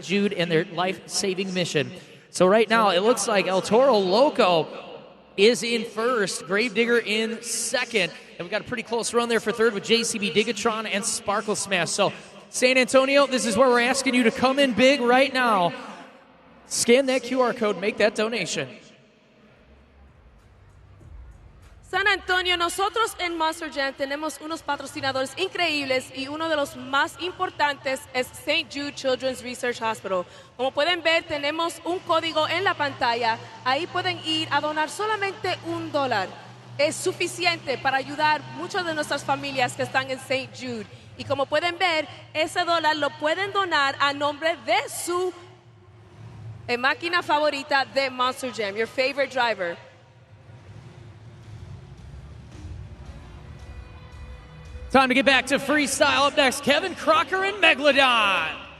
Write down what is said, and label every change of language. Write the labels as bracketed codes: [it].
[en] Jude and their life-saving mission. So right now, it looks like El Toro Loco is in first, Gravedigger in second, and we've got a pretty close run there for third with JCB Digatron and Sparkle Smash. So San Antonio, this is where we're asking you to come in big right now. Scan that QR code, make that donation. [es] San Antonio, nosotros en Monster Jam tenemos unos patrocinadores increíbles y uno de los más importantes es St. Jude Children's Research Hospital. Como pueden ver, tenemos un código en la pantalla. Ahí pueden ir a donar solamente $1. Es suficiente para ayudar muchas de nuestras familias que están en St. Jude. Y como pueden ver, ese dólar lo pueden donar a nombre de su máquina favorita de Monster Jam, [en] your favorite driver. Time to get back to freestyle. Up next, Kevin Crocker and Megalodon.